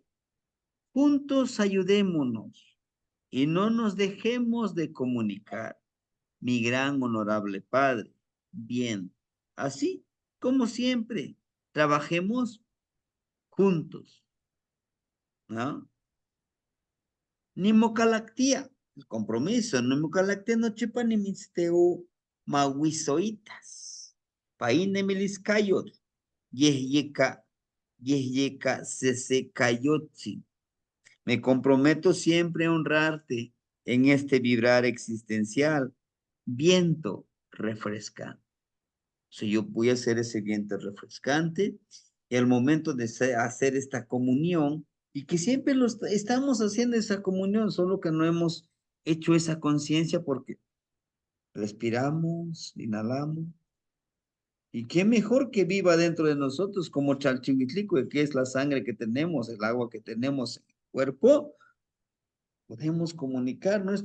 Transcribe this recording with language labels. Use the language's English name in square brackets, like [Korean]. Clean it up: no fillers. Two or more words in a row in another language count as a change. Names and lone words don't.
[Spanish] Juntos ayudémonos y no nos dejemos de comunicar. Mi gran honorable Padre, bien, así como siempre, trabajemos juntos, ¿no? Nimocalactía, el compromiso, [Central Nahuatl] nimocalactía no chepa ni misteo mahuizoitas, paine miliscayot, yehyeka sesecayotzi. [Spanish] Me comprometo siempre a honrarte en este vibrar existencial, viento refrescante. Si yo voy a hacer ese viento refrescante, y al momento de hacer esta comunión, y que siempre estamos haciendo esa comunión, solo que no hemos hecho esa conciencia porque respiramos, inhalamos, y qué mejor que viva dentro de nosotros como Chalchihuitlicue, que es la sangre que tenemos, el agua que tenemos en el cuerpo, podemos comunicar, ¿no?